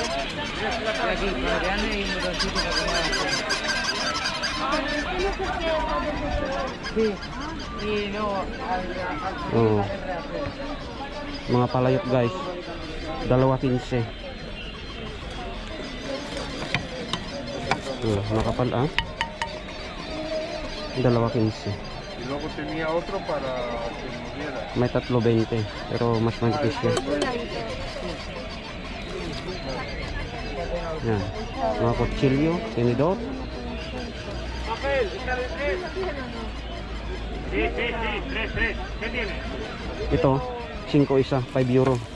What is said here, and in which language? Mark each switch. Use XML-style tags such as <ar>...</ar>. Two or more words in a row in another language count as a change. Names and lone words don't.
<tl>Oh. Mga palayot guys. 2.15. Makapal 2.15.</tl> <es>Y luego tenía otro para que muriera.</es> <tl>May 3.20 pero mas manipis siya. Yan. Mga kutsilyo, tinidor. Ito, 5 isa, 5 euro.</tl>